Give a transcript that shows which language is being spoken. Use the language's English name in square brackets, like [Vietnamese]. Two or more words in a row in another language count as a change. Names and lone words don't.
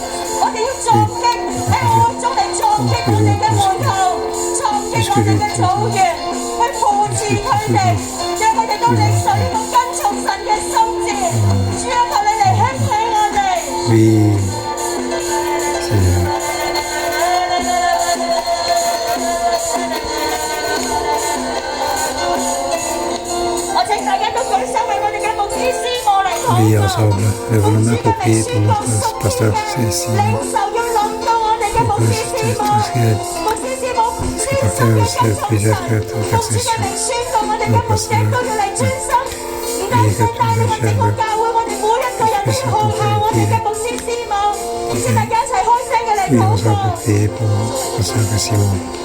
[French] Oui, Seigneur. [Cantonese] 我請大家都舉手為我哋嘅牧師師母嚟禱告。 [French] Oui, ensemble, lève la main pour prier pour notre pasteur Simon. [Cantonese] 領受要臨到我哋嘅牧師師母，牧師師母專心嘅跟從神，奉主嘅名宣告我哋嘅牧者都要嚟專心，唔單止帶領我整個教會，我哋每一個人都要學效我哋嘅牧師師母，請大家一齊開聲嘅嚟 [French] Oui, [Cantonese] 禱 [French] ensemble [Cantonese] 告。 [French] pour prier pour pasteur Simon.